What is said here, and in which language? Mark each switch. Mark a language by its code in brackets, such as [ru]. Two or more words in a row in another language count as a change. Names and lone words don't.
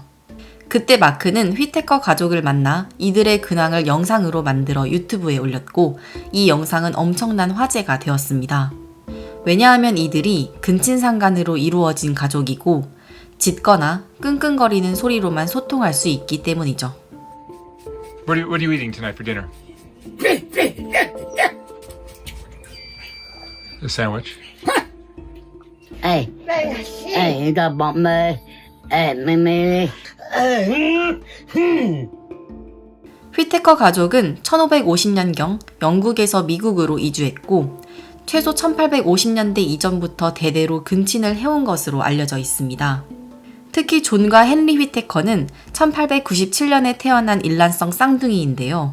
[ko] 그때 마크는 휘테커 가족을 만나 이들의 근황을 영상으로 만들어 유튜브에 올렸고 이 영상은 엄청난 화제가 되었습니다. 왜냐하면 이들이 근친상간으로 이루어진 가족이고 짖거나 끙끙거리는 소리로만 소통할 수 있기 때문이죠. [en] What are you eating tonight for dinner? A sandwich. Ê, ê, tao bọng mê. Ê, mê. [ko] 휘테커 가족은 1550년경 영국에서 미국으로 이주했고 최소 1850년대 이전부터 대대로 근친을 해온 것으로 알려져 있습니다. 특히 존과 헨리 휘테커는 1897년에 태어난 일란성 쌍둥이인데요.